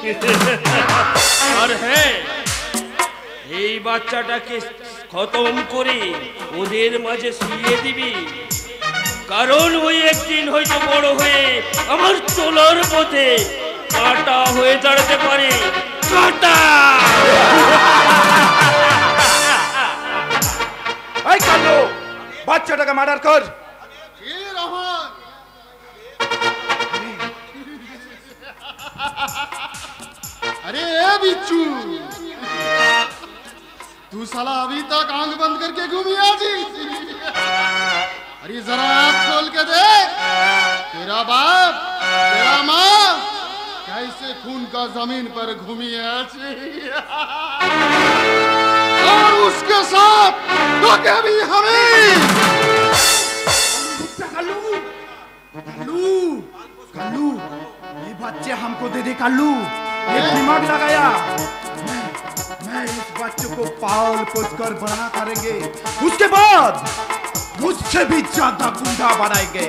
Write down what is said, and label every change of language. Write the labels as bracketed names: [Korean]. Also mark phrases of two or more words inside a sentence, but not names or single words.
[Bangla] আর হ্যাঁ, এই বাচ্চাটাকে খতম করে ওদের মাঝে শুইয়ে দিবি, কারণ ওই একদিন হয়তো বড় হয়ে আমার চলার পথে কাঁটা হয়ে দাঁড়াতে পারে। কাঁটা! এই কাল্লু, বাচ্চাটাকে মার্ডার কর। [Hindi] अरे ए बिच्छू, तू साला अभी तक आंख बंद करके घूमी आजी। अरे जरा आंख खोल के देख, तेरा बाप तेरा माँ कैसे खून का जमीन पर घूमी आजी, और उसके साथ तो क्या भी हमें। कालू कालू कालू, ये बच्चे हमको दे दे कालू, एक दिमाग लगाया। मैं इस बच्चे को पाल पोस कर बड़ा करेंगे, उसके बाद मुझसे भी ज्यादा गुंडा बनाएंगे।